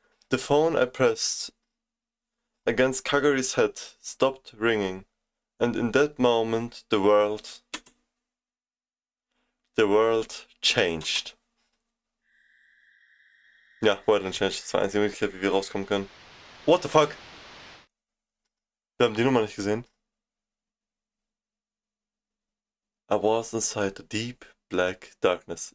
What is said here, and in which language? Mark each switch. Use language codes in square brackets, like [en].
[en] The phone I pressed against Kagari's head stopped ringing, and in that moment the world changed. [de] Ja, World changed. Das war die einzige Möglichkeit, wie wir rauskommen können. [en] What the fuck? [de] Wir haben die Nummer nicht gesehen. [en] I was inside the deep black darkness.